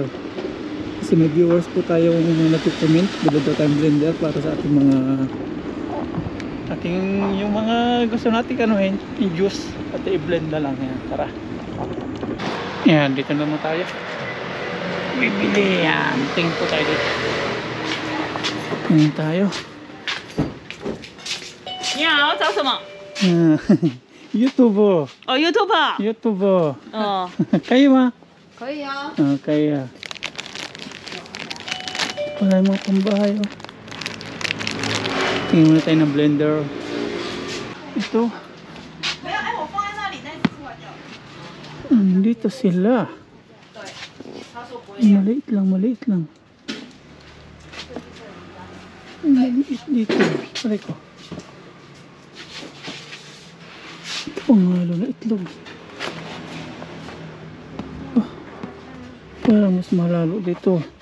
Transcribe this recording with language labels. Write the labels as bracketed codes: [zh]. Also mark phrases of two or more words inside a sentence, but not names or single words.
[tl] Kasi may viewers po tayo nag-comment, bilhin daw tayong blender para sa ating mga yung mga gusto natin kanuhin, yung juice at i-blend na lang yan. Tara. Yan, dito naman tayo. Bibili yan. Tingin po tayo dito. Tingin tayo. [zh] 你好，找什么？ YouTube. 哦，YouTube。 YouTube. 哦， [tl] Kaya ma? [zh] 可以啊。 [tl] Kaya. Wala yung mga pambahay. Oh. Tingin muna tayo ng blender. Ito. [zh] 没有，哎，我放在那里，但是出来掉。 [tl] Dito sila. [zh] 对，他说不会掉。 [tl] Maliit lang, maliit lang. Maliit dito. Aray ko. Pangalo na itlog. Oh, parang mas malalo dito.